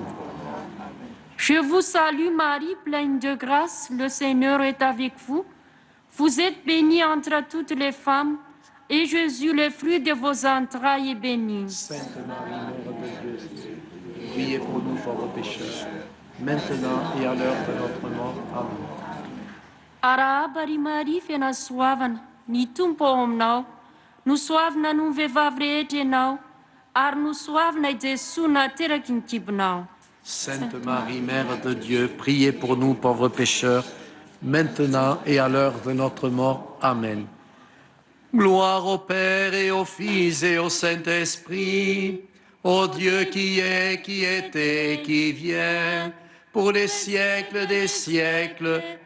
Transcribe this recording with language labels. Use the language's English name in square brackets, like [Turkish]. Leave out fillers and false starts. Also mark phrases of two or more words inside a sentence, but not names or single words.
[French] Je vous salue Marie, pleine de grâce, le Seigneur est avec vous. Vous êtes bénie entre toutes les femmes, et Jésus, le fruit de vos entrailles, est béni. Sainte Marie, Mère de Dieu, priez pour nous pauvres pécheurs, maintenant et à l'heure de notre mort. Amen. [Malagasy] Arabari Maria fena soavana, ny tompo ao aminao, no soavina no vehivavy rehetra ianao, ary no soavina i Jesy nateraky ny kibonao. [French] Sainte Marie, Mère de Dieu, priez pour nous pauvres pécheurs, maintenant et à l'heure de notre mort. Amen. Gloire au Père et au Fils et au Saint-Esprit, au Dieu qui est, qui était, qui vient, pour les siècles des siècles.